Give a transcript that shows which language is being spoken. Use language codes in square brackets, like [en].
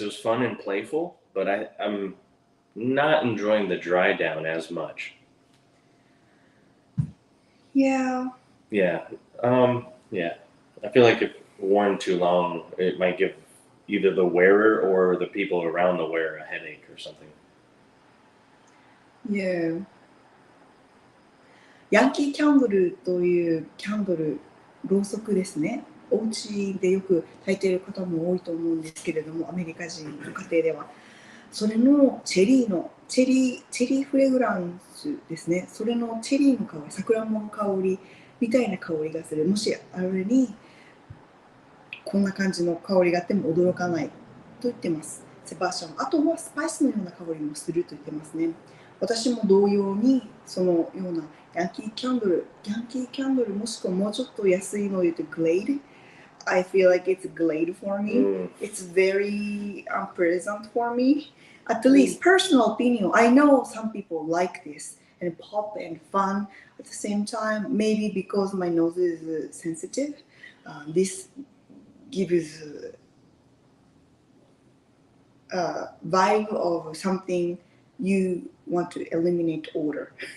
[en] It was fun and playful, but I'm not enjoying the dry down as much. Yeah. Yeah. Yeah. I feel like if worn too long, it might give either the wearer or the people around the wearer a headache or something. Yeah. [ja] ヤンキーキャンドルというキャンドル、ろうそくですね。お家でよく焚いている方も多いと思うんですけれども、アメリカ人の家庭では。それのチェリーフレグランスですね。それのチェリーの香り、さくらんぼの香りみたいな香りがする。もしあれにこんな感じの香りがあっても驚かないと言ってます。セバスチャン。あとはスパイスのような香りもすると言ってますね。私も同様にそのようなヤンキーキャンドルもしくはもうちょっと安いのを言うとグレード。 [en] I feel like it's glade for me. It's very unpleasant for me. At least personal opinion. I know some people like this and pop and fun at the same time. Maybe because my nose is sensitive. This gives a vibe of something you want to eliminate odor.